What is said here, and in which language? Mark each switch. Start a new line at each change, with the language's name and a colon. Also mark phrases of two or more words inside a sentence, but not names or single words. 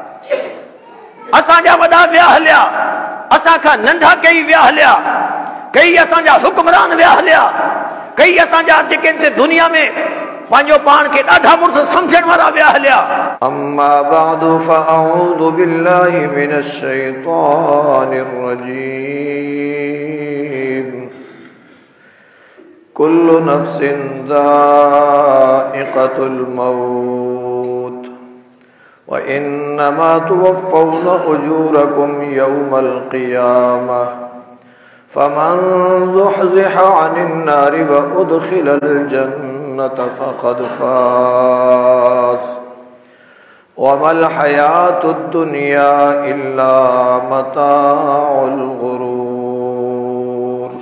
Sindhi: असांजा वॾा विया हलिया, असां खां नंढा कई विया हलिया, कई असांजा हुक्मरान विया हलिया, कई असांजा जेके दुनिया में पंहिंजो पाण खे ॾाढा मुड़ुस सम्झण वारा विया हलिया।
Arabic: أما بعد فأعوذ بالله من الشيطان الرجيم. كل نفس ذائقة الموت وإنما توفون أجوركم يوم القيامة فمن زحزح عن النار وأدخل الجنة فقد فاز وما الحياة الدنيا إلا متاع الغرور.